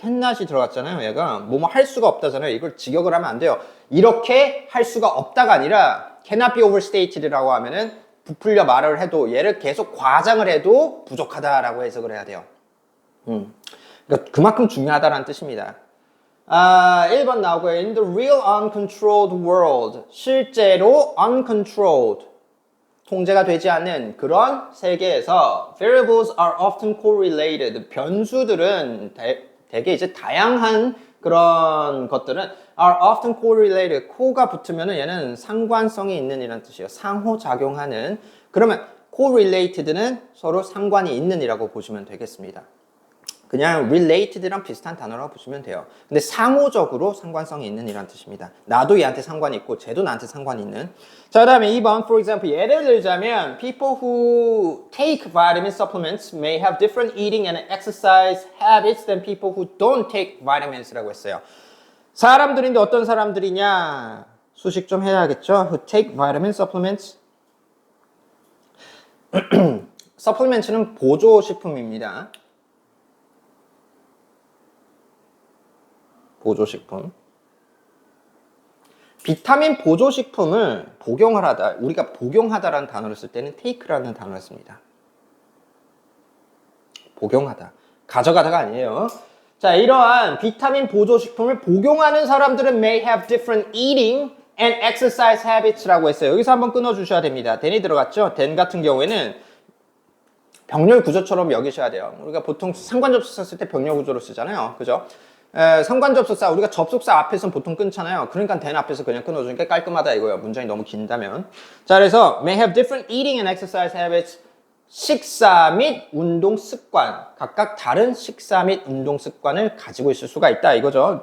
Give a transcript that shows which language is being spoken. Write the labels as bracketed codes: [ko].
[ko] cannot이 들어갔잖아요. 얘가 뭐뭐 할 수가 없다잖아요. 이걸 직역을 하면 안 돼요. 이렇게 할 수가 없다가 아니라 cannot be overstated라고 하면은 부풀려 말을 해도 얘를 계속 과장을 해도 부족하다라고 해석을 해야 돼요. 그러니까 그만큼 중요하다라는 뜻입니다. 1번 나오고요. [en] In the real uncontrolled world, [ko] 실제로 [en] uncontrolled, [ko] 통제가 되지 않는 그런 세계에서 [en] variables are often correlated. [ko] 변수들은 되게 이제 다양한 그런 것들은 [en] are often correlated. [ko] co가 붙으면 얘는 상관성이 있는 이라는 뜻이에요. 상호작용하는. 그러면 correlated는 서로 상관이 있는 이라고 보시면 되겠습니다. 그냥 related랑 비슷한 단어라고 보시면 돼요. 근데 상호적으로 상관성이 있는 이라는 뜻입니다. 나도 얘한테 상관이 있고 쟤도 나한테 상관이 있는. 자, 그 다음에 2번 [en] for example [ko] 예를 들자면 [en] people who take vitamin supplements may have different eating and exercise habits than people who don't take vitamins [ko] 라고 했어요. 사람들인데 어떤 사람들이냐? 수식 좀 해야겠죠? [en] Who take vitamin supplements. [ko] supplements는 보조식품입니다. 보조식품. 비타민 보조식품을 복용을 하다, 우리가 복용하다라는 단어를 쓸 때는 take라는 단어를 씁니다. 복용하다. 가져가다가 아니에요. 자, 이러한 비타민 보조식품을 복용하는 사람들은 may have different eating and exercise habits라고 했어요. 여기서 한번 끊어주셔야 됩니다. then이 들어갔죠? then 같은 경우에는 병렬 구조처럼 여기셔야 돼요. 우리가 보통 상관접속사 쓸 때 병렬 구조로 쓰잖아요. 그죠? 상관접속사, 우리가 접속사 앞에서는 보통 끊잖아요. 그러니까 then 앞에서 그냥 끊어주니까 깔끔하다 이거예요. 문장이 너무 긴다면. 자, 그래서 [en] may have different eating and exercise habits. [ko] 식사 및 운동 습관, 각각 다른 식사 및 운동 습관을 가지고 있을 수가 있다 이거죠.